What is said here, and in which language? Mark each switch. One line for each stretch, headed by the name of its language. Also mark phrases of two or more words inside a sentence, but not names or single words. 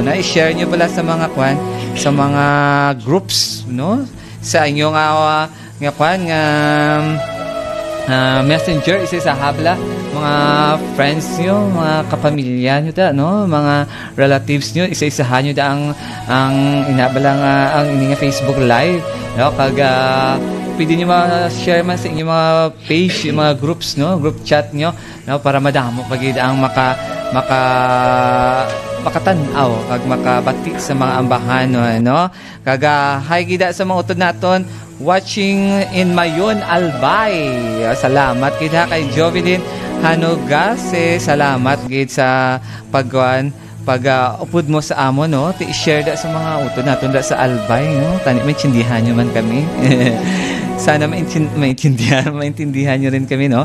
Hiligaynon: Na i-share nyo pala sa mga sa mga groups no sa inyong messenger, isa sa habla, mga friends nyo, mga kapamilya nyo da, no? Mga relatives nyo, isa-isahan nyo da ang inabalang ang inyong Facebook Live, no? Pwede nyo ma-share man sa inyong mga page, yung mga groups, no? Group chat nyo, no? Para madamo pagid ang makatanaw kag makabati sa mga ambahan, no? Hi gida sa mga utod naton
English: watching in
Hiligaynon: Mayon Albay. Salamat gid ha kay Jovelyn Hanogase. Salamat gid sa upod mo sa amo no. I-share da sa mga utod naton da sa Albay no. Tani maintindihan nyo man kami.
Filipino: Sana maintindihan nyo rin kami no.